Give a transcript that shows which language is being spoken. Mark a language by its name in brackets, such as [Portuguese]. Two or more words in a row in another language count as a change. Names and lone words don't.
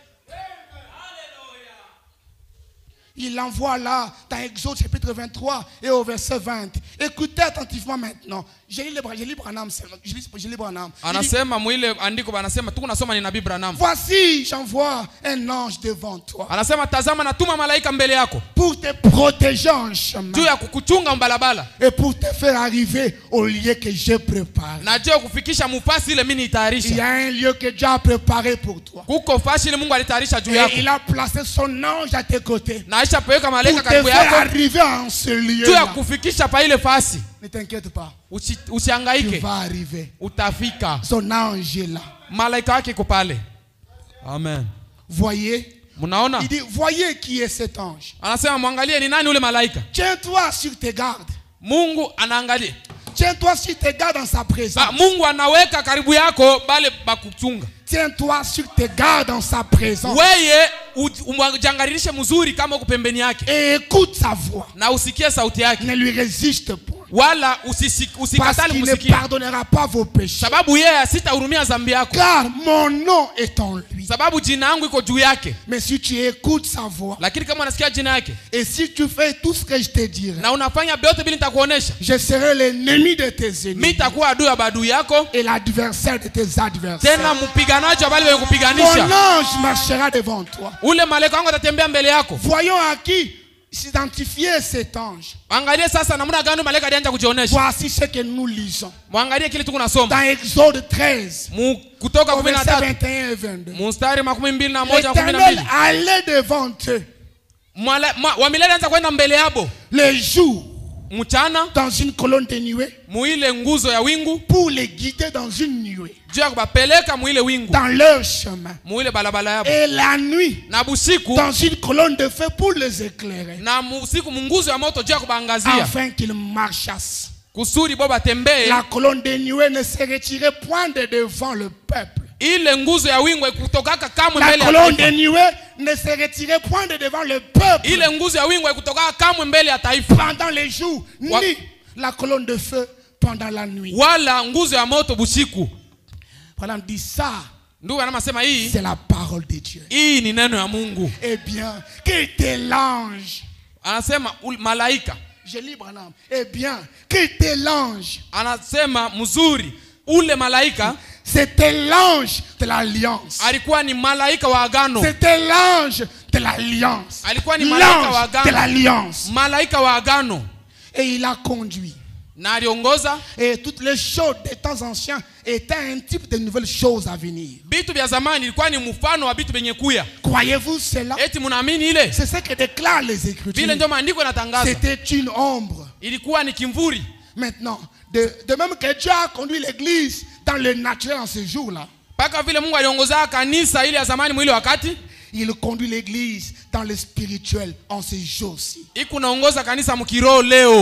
[French] Il l'envoie là, dans Exode chapitre 23 et au verset 20. Écoutez attentivement maintenant. Je lis Branham. Je lis Branham. [Swahili] Anasema mwile andiko anasema tuko nasoma ni nabii Branham. [French] Voici, j'envoie un ange devant toi. [Swahili] Anasema tazama natuma malaika mbele yako. [French] Pour te protéger en chemin. [Swahili] Juu ya kukuchunga mbalabala. [French] Et pour te faire arriver au lieu que j'ai préparé. [Swahili] Na juu kufikisha mufasi ile mimi nitayarisha. [French] Il y a un lieu que Dieu a préparé pour toi. [Swahili] Kuko fasi ile Mungu alitayarisha juu yako. [French] Et il a placé son ange à tes côtés. [Swahili] Na aisha peweka malaika [French] pour te [Swahili] karibu [French] faire [Swahili] yako. [French] arriver en ce lieu. [Swahili] Juu ya kufikisha pa ile fasi. [French] Ne t'inquiète pas. [Swahili] Usihangaike. [French] Tu vas arriver. [Swahili] Utafika. [French] Son ange est là. [Swahili] Malaika wake iko pale. Amen. [French] Voyez. [Swahili] Munaona? [French] Il dit, voyez qui est cet ange. [Swahili] Anasema muangalie ni nani ule malaika. [French] Tiens-toi sur tes gardes. [Swahili] Mungu anaangalia. [French] Tiens-toi sur tes gardes dans sa présence. [Swahili] Mungu anaweka karibu yako bale bakuchunga. [French] Tiens-toi sur tes gardes dans sa présence. [Swahili] Weye umjangalilishe mzuri kama uko pembeni yake. [French] Et écoute sa voix. [Swahili] Na usikie sauti yake. [French] Ne lui résiste point. [Swahili] Wala [French] parce qu'il ne pardonnera pas vos péchés. [Swahili] Sababu yeye asitahurumia dhambi yako. [French] Car mon nom est en lui. [Swahili] Sababu jina yangu iko juu yake. [French] Mais si tu écoutes sa voix. [Swahili] Lakini kama unasikia jina yake. [French] Et si tu fais tout ce que je te dirai. [Swahili] Na unafanya vyote bila nitakuonesha. [French] Je serai l'ennemi de tes ennemis. [Swahili] Mimi nitakuwa adui ya badui yako. [French] Et l'adversaire de tes adversaires. [Swahili] Tena mpiganaji wa wale wenye kupiganisha. [French] Mon ange marchera devant toi. [Swahili] Ule malaika wangu atatembea mbele yako. [French] Voyons à qui s'identifier cet ange. [Swahili] Angalia sasa namna gani malaika alianza kujionesha. [French] Voici ce que nous lisons. [Swahili] Muangalie kile tuko nasoma. [French] Dans Exode 13. [Swahili] Kutoka 13. [French] 21 et 22. [Swahili] Mstari 21 na 12. [French] L'Éternel allait devant eux. [Swahili] Wamilele anza kwenda mbele yabo. [French] Le jour. [Swahili] Mchana. [French] Dans une colonne de nuée. [Swahili] Muile nguzo ya wingu. [French] Pour les guider dans une nuée. [Swahili] Juu kubapeleka muile wingu. [French] Dans leur chemin. [Swahili] Muile balabala yabo. [French] Et la nuit. [Swahili] Na busiku. [French] Dans une colonne de feu pour les éclairer. [Swahili] Na busiku munguzo ya moto juu kubangazia. [French] Afin qu'ils marchassent. [Swahili] Kusudi boba tembee. [French] La colonne de nuée ne se retirait point de devant le peuple. [Swahili] Ile nguzo ya wingu kutokaka kamwe mbele ya taifa. [French] La colonne de nuée ne se retirait point de devant le peuple. [Swahili] Ile nguzo ya wingu kutokaka kamwe mbele ya taifa. [French] Pendant les jours, ni la colonne de feu pendant la nuit. [Swahili] Wala nguzo ya moto busiku. [French] Voilà, on dit ça. C'est la parole de Dieu. Eh bien, qui était l'ange? [Swahili] Anasema malaika. [French] Je lis Branham. Eh bien, qui était l'ange? [Swahili] Anasema mzuri ule malaika. [French] C'était l'ange de l'alliance. [Swahili] Alikuwa ni malaika wa agano. [French] C'était l'ange de l'alliance. [Swahili] Alikuwa ni malaika wa agano. [French] De l'alliance. [Swahili] Malaika wa agano. [French] Et il a conduit. [Swahili] Na aliongoza. [French] Et toutes les choses des temps anciens étaient un type de nouvelles choses à venir. [Swahili] Bitu vya zamani ilikuwa ni mfano wa bitu benye kuya. [French] Croyez-vous cela? [Swahili] Eti munaamini ile? [French] C'est ce que déclarent les Écritures. [Swahili] Vile ndio maandiko yanatangaza. [French] C'était une ombre. [Swahili] Ilikuwa ni kimvuri. [French] Maintenant, de même que Dieu a conduit l'église dans le naturel en ce jour-là. [Swahili] Paka vile Mungu aliongoza kanisa ile ya zamani mwile wakati. [French] Il conduit l'église dans le spirituel en ce jour-ci. [Swahili] Ikunaongoza kanisa mkiroho leo.